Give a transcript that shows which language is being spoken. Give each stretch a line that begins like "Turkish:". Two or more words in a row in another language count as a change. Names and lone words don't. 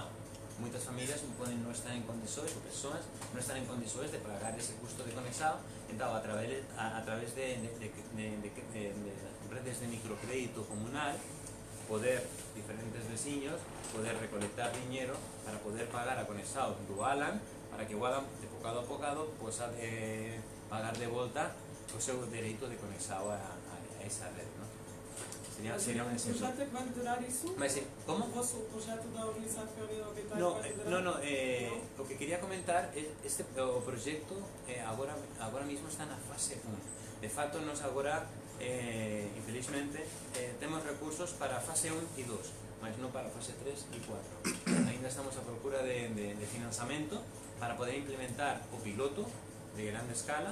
Galician: Moitas familias poden non estar en condições, ou persoas non estar en condições de pagar ese custo de conexión, entón a través de redes de microcrédito comunal, poder diferentes veciños poder recolectar diñeiro para poder pagar a conexión do Alan, para que o Alan de bocado a bocado posa pagar de volta o seu dereito de conexión a esa rede, ¿no? Sería un
Portuguese: O
Galician: exemplo.
Portuguese: projeto é que vai durar isso? Mas como? O vosso projeto da Organização Ambiental
Galician: No,
Portuguese: vai durar?
Galician: o que quería comentar é o proxecto agora mismo está na fase 1. De facto, nos agora, infelizmente, temos recursos para fase 1 e 2, mas non para fase 3 e 4. Ainda estamos a procura de financiamento para poder implementar o piloto de grande escala.